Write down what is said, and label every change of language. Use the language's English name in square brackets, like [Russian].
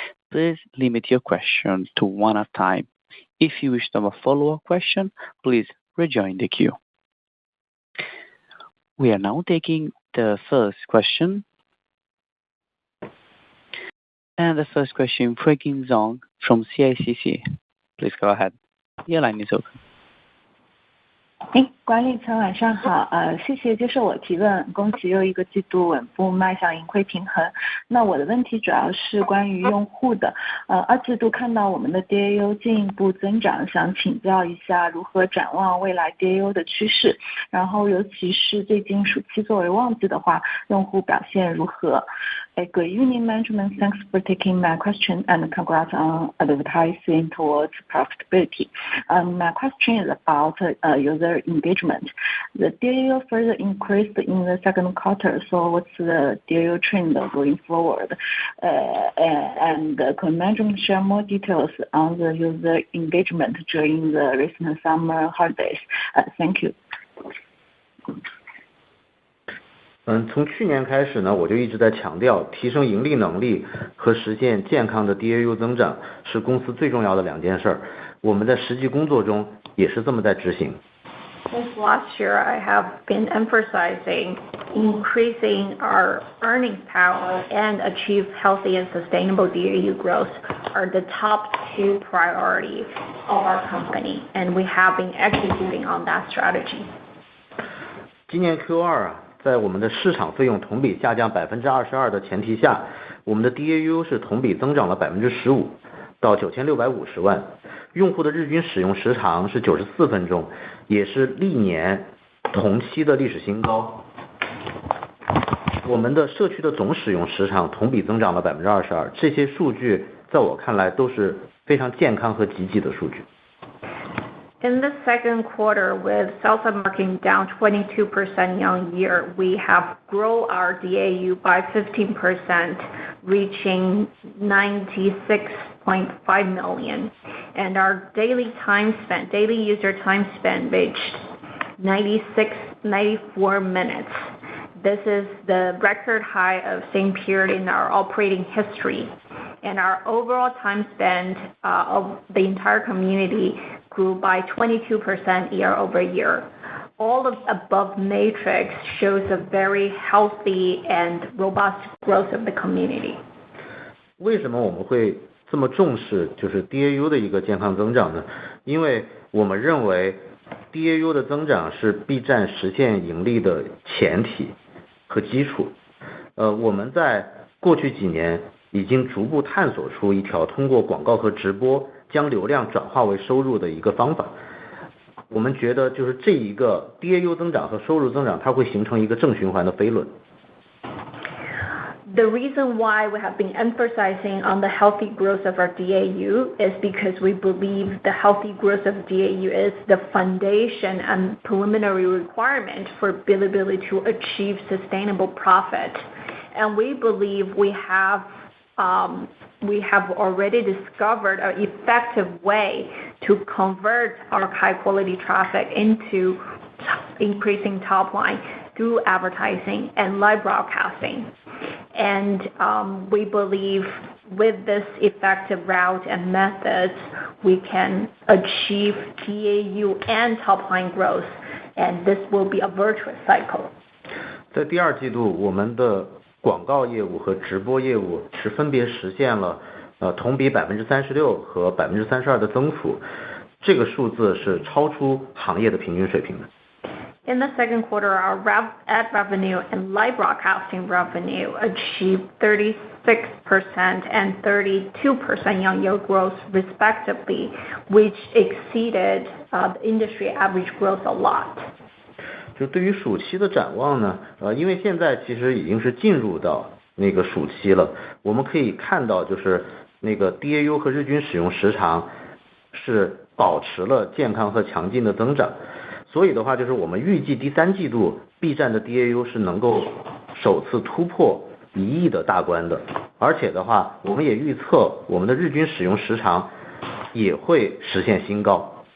[English] Please limit your question to one at a time. If you wish to have a follow-up question, please rejoin the queue. We are now taking the first question. And the first question, Freaking Zong from CICC. Please go ahead. Your line is open. [Chinese] 管理层晚上好，谢谢接受我提问，恭喜又一个季度稳步迈向盈亏平衡。那我的问题主要是关于用户的，二季度看到我们的 DAU 进一步增长，想请教一下如何展望未来 DAU 的趋势，然后尤其是最近暑期作为旺季的话，用户表现如何？ [English] Good evening, management. Thanks for taking my question and congrats on advertising towards profitability. My question is about user engagement. The DAU further increased in the second quarter, so what's the DAU trend going forward? And could management share more details on the user engagement during the recent summer holidays? Thank you. [Chinese] 从去年开始呢，我就一直在强调，提升盈利能力和实现健康的 DAU 增长是公司最重要的两件事。我们在实际工作中也是这么在执行。 [English] Since last year, I have been emphasizing increasing our earnings power and achieve healthy and sustainable DAU growth are the top two priorities of our company, and we have been executing on that strategy. [Chinese] 今年 Q2 在我们的市场费用同比下降 22% 的前提下，我们的 DAU 是同比增长了 15% 到9650万，用户的日均使用时长是94分钟，也是历年同期的历史新高。我们的社区的总使用时长同比增长了 22%， 这些数据在我看来都是非常健康和积极的数据。 [English] In the second quarter, with sales and marketing down 22% year-on-year, we have grown our DAU by 15%, reaching 96.5 million. And our daily user time spent reached 94 minutes. This is the record high of same period in our operating history. And our overall time spent of the entire community grew by 22% year-over-year. All of the above matrix shows a very healthy and robust growth of the community. [Chinese] 为什么我们会这么重视就是 DAU 的一个健康增长呢？因为我们认为 DAU 的增长是 B 站实现盈利的前提和基础。我们在过去几年已经逐步探索出一条通过广告和直播将流量转化为收入的一个方法。我们觉得就是这一个 DAU 增长和收入增长，它会形成一个正循环的飞轮。 [English] The reason why we have been emphasizing on the healthy growth of our DAU is because we believe the healthy growth of DAU is the foundation and preliminary requirement for Bilibili to achieve sustainable profit. And we believe we have already discovered an effective way to convert our high quality traffic into increasing top line through advertising and live broadcasting. And we believe with this effective route and methods, we can achieve DAU and top line growth, and this will be a virtuous cycle. [Chinese] 在第二季度，我们的广告业务和直播业务是分别实现了同比 36% 和 32% 的增幅，这个数字是超出行业的平均水平的。 [English] In the second quarter, our ad revenue and live broadcasting revenue achieved 36% and 32% year-on-year growth respectively, which exceeded the industry average growth a lot. [Chinese] 就对于暑期的展望呢，因为现在其实已经是进入到那个暑期了，我们可以看到就是那个 DAU 和日均使用时长是保持了健康和强劲的增长。所以的话，就是我们预计第三季度 B 站的 DAU 是能够首次突破1亿的大关的，而且的话，我们也预测我们的日均使用时长也会实现新高。